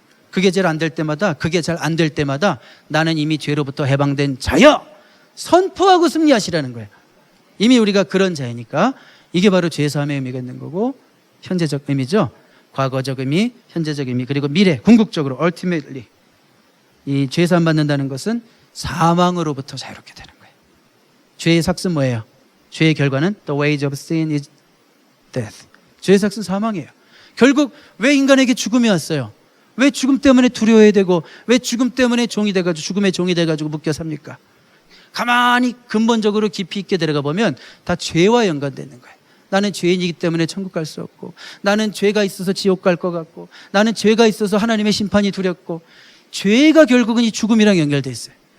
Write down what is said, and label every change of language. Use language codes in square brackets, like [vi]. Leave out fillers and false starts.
[ko] 그게 잘 안 될 때마다 나는 이미 죄로부터 해방된 자여 선포하고 승리하시라는 거예요. 이미 우리가 그런 자이니까 이게 바로 죄사함의 의미가 있는 거고, 현재적 의미죠. 과거적 의미, 현재적 의미, 그리고 미래, 궁극적으로 ultimately 이 죄사함 받는다는 것은 사망으로부터 자유롭게 되는 거예요. 죄의 삭은 뭐예요? 죄의 결과는 [en] the wage of sin is death. [ko] 죄의 삭은 사망이에요. 결국 왜 인간에게 죽음이 왔어요? 왜 죽음 때문에 두려워해야 되고, 왜 죽음 때문에 종이 돼가지고 죽음의 종이 돼가지고 묶여 삽니까? 가만히 근본적으로 깊이 있게 들어가 보면 다 죄와 연관되어 있는 거예요. 나는 죄인이기 때문에 천국 갈 수 없고, 나는 죄가 있어서 지옥 갈 것 같고, 나는 죄가 있어서 하나님의 심판이 두렵고, 죄가 결국은 이 죽음이랑 연결되어 있어요.